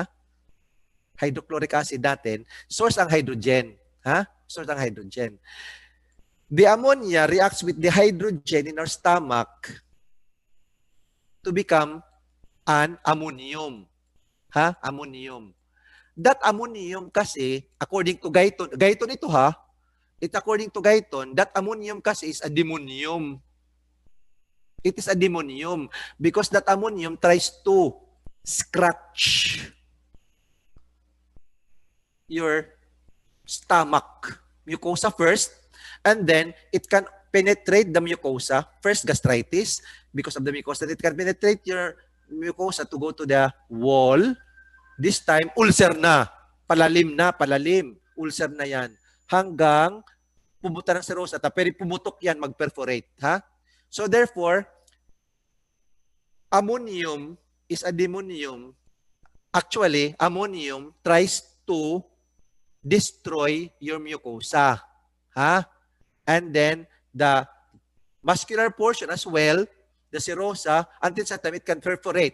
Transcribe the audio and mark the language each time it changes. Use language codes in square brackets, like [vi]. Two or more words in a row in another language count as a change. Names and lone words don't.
[en] Hydrochloric acid [tl] natin, source ang hydrogen. Ha? Source ang hydrogen. [en] The ammonia reacts with the hydrogen in our stomach to become an ammonium. Ha? Ammonium. That ammonium kasi, according to Guyton ito ha, according to Guyton, that ammonium kasi is a demonium. It is a demonium because that ammonium tries to scratch your stomach mucosa first, and then it can penetrate the mucosa. First, gastritis, because of the mucosa. It can penetrate your mucosa to go to the wall. This time, [tl] ulcer na. Palalim. Ulcer na yan. Hanggang pumunta ng serosa. Pero pumutok yan, mag-perforate. Ha? [en] So therefore, ammonium is a demonium. Actually, ammonium tries to destroy your mucosa. Ha? And then, the muscular portion as well, the serosa, until some time it can perforate.